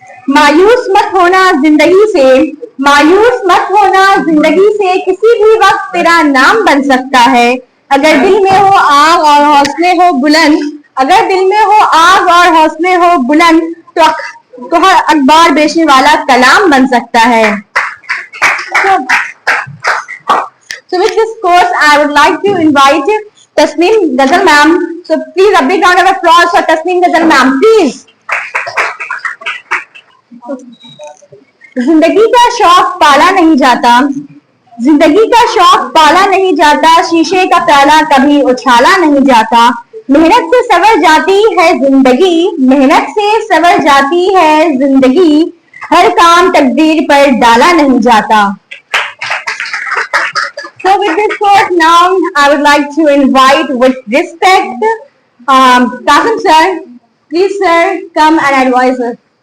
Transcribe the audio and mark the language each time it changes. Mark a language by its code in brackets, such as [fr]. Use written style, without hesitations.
[hi] मायूस मत होना जिंदगी से, मायूस मत होना जिंदगी से, किसी भी वक्त तेरा नाम बन सकता है। अगर दिल में हो आग और हौसले हो बुलंद, अगर दिल में हो आग और हौसले हो बुलंद, तो हर अखबार बेचने वाला कलाम बन सकता है। [en] So with this course, I would like to invite Tasneem Ghazal ma'am. So please a big round of applause for Tasneem Ghazal ma'am, please. [hi] जिंदगी का शौक पाला नहीं जाता, जिंदगी का शौक पाला नहीं जाता, शीशे का प्याला कभी उछाला नहीं जाता। मेहनत से संवर जाती है जिंदगी, मेहनत से संवर जाती है जिंदगी, हर काम तकदीर पर डाला नहीं जाता। [en] So with this course now, I would like to invite with respect, Qasim sir. Please sir, come and advise us.